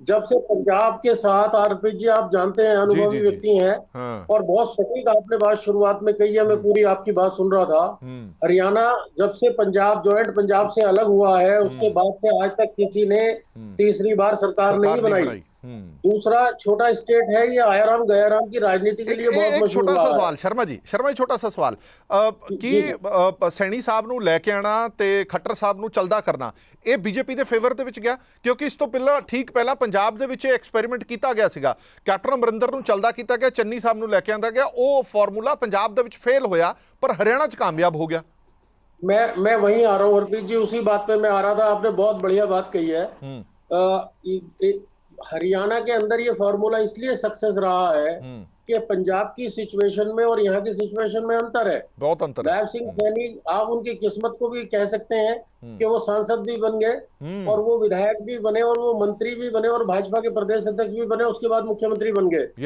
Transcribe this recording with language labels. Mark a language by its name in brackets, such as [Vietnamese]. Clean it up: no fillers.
[Hindi] जब से पंजाब के साथ आरपी जी, आप जानते हैं, अनुभवी व्यक्ति हैं, और बहुत सटीक आपने बात शुरुआत में कही है, मैं पूरी आपकी बात सुन रहा था। हरियाणा जब से पंजाब ज्वाइंट पंजाब से अलग हुआ है, उसके बाद से आज तक किसी ने तीसरी बार सरकार नहीं बनाई। दूसरा छोटा स्टेट है ये, आयाराम गयाराम की राजनीति के लिए बहुत मशहूर। छोटा सा सवाल शर्मा जी छोटा सा सवाल कि सैनी साहब [Punjabi] ਨੂੰ ਲੈ ਕੇ ਆਣਾ ਤੇ ਖੱਟਰ ਸਾਹਿਬ ਨੂੰ ਚਲਦਾ ਕਰਨਾ, ਇਹ ਬੀਜੇਪੀ ਦੇ ਫੇਵਰ ਦੇ ਵਿੱਚ ਗਿਆ? ਕਿਉਂਕਿ ਇਸ ਤੋਂ ਪਹਿਲਾਂ ਠੀਕ ਪਹਿਲਾਂ ਪੰਜਾਬ ਦੇ ਵਿੱਚ ਐਕਸਪੈਰੀਮੈਂਟ ਕੀਤਾ ਗਿਆ ਸੀਗਾ, ਕੈਪਟਨ ਅਮਰਿੰਦਰ ਨੂੰ ਚਲਦਾ ਕੀਤਾ ਗਿਆ, ਚੰਨੀ ਸਾਹਿਬ ਨੂੰ ਲੈ ਕੇ ਆਂਦਾ ਗਿਆ, ਉਹ ਫਾਰਮੂਲਾ ਪੰਜਾਬ ਦੇ ਵਿੱਚ ਫੇਲ ਹੋਇਆ ਪਰ हरियाणा 'ਚ [Hindi] कामयाब हो गया। मैं वहीं आ रहा हूँ हरप्रीत जी, उसी बात पे मैं आ रहा था। आपने बहुत बढ़िया बात कही है। हरियाणा के अंदर ये फॉर्मूला इसलिए सक्सेस रहा है कि पंजाब की सिचुएशन में और यहाँ की सिचुएशन में अंतर है, बहुत अंतर है। नायब सिंह सैनी, आप उनकी किस्मत को भी कह सकते हैं कि वो सांसद भी बन गए और वो विधायक भी बने और वो मंत्री भी बने और भाजपा के प्रदेश अध्यक्ष भी बने, उसके बाद मुख्यमंत्री बन गए।